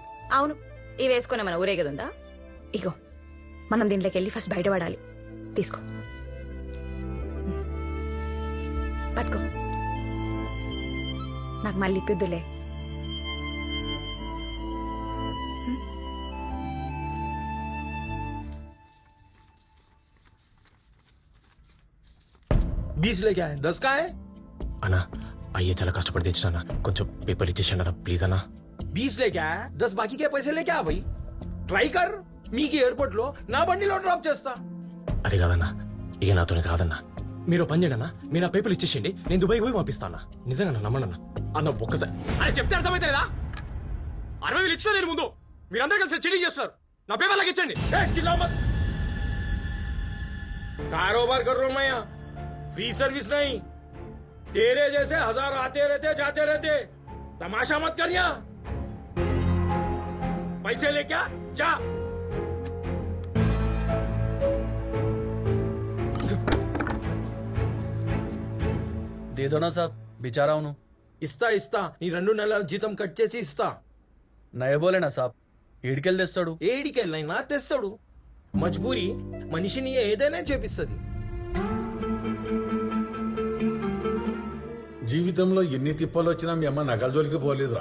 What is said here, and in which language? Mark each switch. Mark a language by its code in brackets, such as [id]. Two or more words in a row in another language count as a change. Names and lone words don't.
[te] అవును ఇవి వేసుకునే మన ఊరేగదుందా. ఇగో మనం దీంట్లోకి వెళ్ళి ఫస్ట్ బయటపడాలి. తీసుకో పట్టుకో నాకు మళ్ళీ ఇప్పిద్దులే. [hi] बीस लेके आए 10 का है [te] అన్నా అయ్యే చాలా కష్టపడి తెచ్చినా కొంచెం పేపర్ ఇచ్చేసాను అన్న ప్లీజ్ అన్నా. [hi] 20 लेके आया 10 बाकी के पैसे लेके आ भाई ट्राई कर [te] మీకు ఎయిర్పోర్ట్ లో నా బండిలో డ్రాప్ చేస్తా. అది కాదన్నా ఇక నాతోనే కాదన్నా మీరు పని చేయండి అన్న మీరు నా పేపర్లు ఇచ్చేసేయండి నేను దుబాయ్ పోయి పంపిస్తాను. నిజంగా నమ్మండి అన్న ఒక్కసారి అరే చెప్తే అర్థమైతే లేదా. 60,000 ఇచ్చినా నేను ముందు మీరందరూ కలిసి చీటింగ్ చేస్తారు. నా పేపర్ లాగా ఇచ్చండి. [hi] चिल्लाओ मत कारोबार कर रहा हूं मैं यहाँ फ्री सर्विस नहीं. तेरे जैसे 1000 आते रहते जाते रहते तमाशा मत कर यहाँ. पैसे लेके आ जा. दे दो ना साहब बेचारा हूं. [te] ఇస్తా ఇస్తా నీ 2 నెలల జీతం కట్ చేసి ఇస్తా. [hi] नय बोलेना साब [te] ఈడికెళ్ళి తెస్తాడు. ఏడికెళ్ళైనా తెస్తాడు. మజ్బూరి మనిషిని ఏదైనా చేపిస్తుంది. జీవితంలో ఎన్ని తిప్పాలు వచ్చినా మీ అమ్మ నగల జోలికి పోలేదురా.